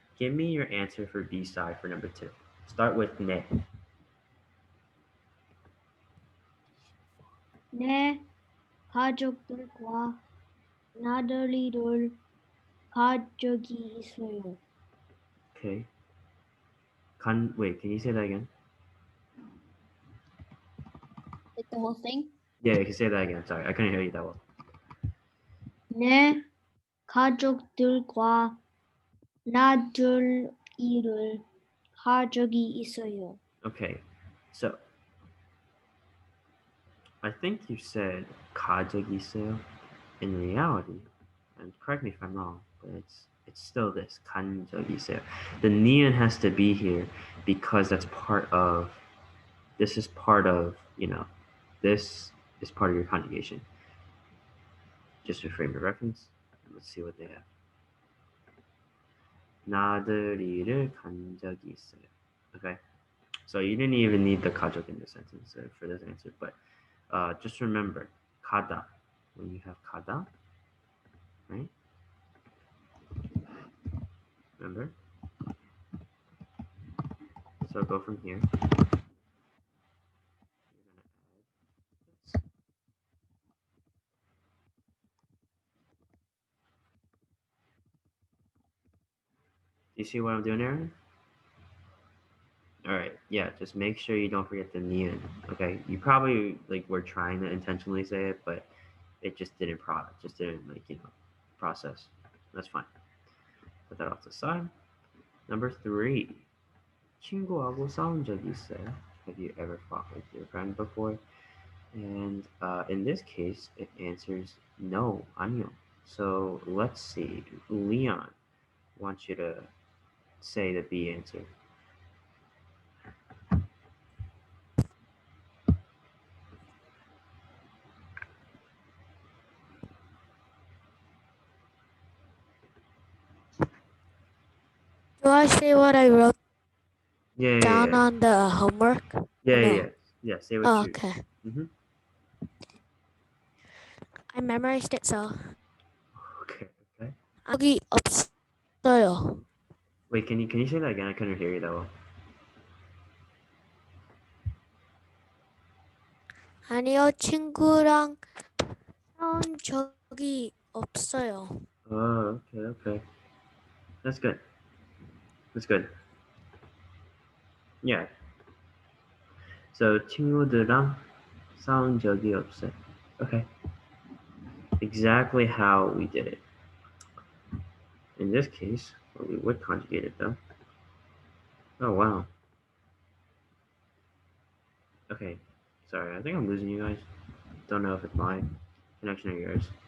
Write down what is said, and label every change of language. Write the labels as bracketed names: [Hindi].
[English] Give me your answer for B side for number 2. Start with 네. [Korean] 내 가족들과 나들이를 간 적이 있어요. [English] Okay. Wait, can you say that again? Like the whole thing? Yeah, you can say that again. Sorry, I couldn't hear you that well. [Korean] 내 가족들과 나들이를 간 적이 있어요. [English] Okay. So, I think you said [Korean] 가족이 있어요. [English] In reality, and correct me if I'm wrong, but it's still this [Korean] 간 적이 있어요. [English] The neon has to be here because that's part of. This is part of This is part of your conjugation. Just for frame of reference, let's see what they have. [Korean] 나들이를 간 적이 있어요. [English] Okay, so you didn't even need the 가족 in this sentence for this answer, but just remember 가다. When you have 가다, right? Remember? So go from here. Do you see what I'm doing, Aaron? All right, yeah, just make sure you don't forget the neon. Okay, you probably were trying to intentionally say it, but it just didn't process. That's fine. Put that off to the side. Number 3. [Korean] 친구하고 싸운 적 있어요? [English] Have you ever fought with your friend before? And in this case, it answers no, 아니요. So let's see. Leon wants you to say the B answer. Do I say what I wrote Yeah, down on the homework? yeah. Say what Oh, you. okay. Mm-hmm. I memorized it, so. Okay. Okay. [Korean] 여기 없어요. [English] Wait, can you say that again? I couldn't hear you that well. [Korean] 아니요, 친구랑 싸운 적이 없어요. [English] Oh, okay. That's good. That's good. Yeah. [Korean] So 친구들랑 싸운 적이 없어요. [English] Okay. Exactly how we did it. In this case, well, we would conjugate it though. Oh wow. Okay. Sorry, I think I'm losing you guys. Don't know if it's my connection or yours.